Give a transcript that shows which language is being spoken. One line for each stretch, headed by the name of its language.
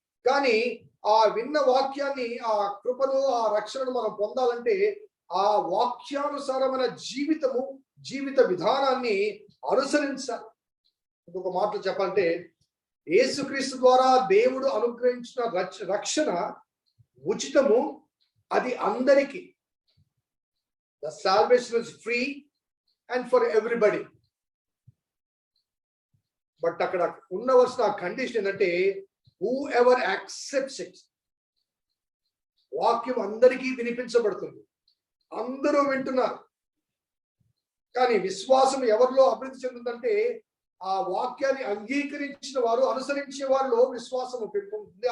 Telugu: కానీ ఆ విన్న వాక్యాన్ని, ఆ కృపను, ఆ రక్షణను మనం పొందాలంటే ఆ వాక్యానుసారమైన జీవిత విధానాన్ని అనుసరించాలి. ఇంకొక మాటలు చెప్పాలంటే యేసుక్రీస్తు ద్వారా దేవుడు అనుగ్రహించిన రక్షణ ఉచితము, అది అందరికీ.
English: The salvation is free and for everybody. But
Telugu: అక్కడ ఉండవలసిన
English: Condition ఏంటంటే whoever accepts it.
Telugu: వాక్యం అందరికీ వినిపించబడుతుంది, అందరూ వింటున్నారు. కానీ విశ్వాసం ఎవరిలో అభివృద్ధి చెందుతుందంటే ఆ వాక్యాన్ని అంగీకరించిన వారు, అనుసరించే వారిలో విశ్వాసం పెంపుతుంది.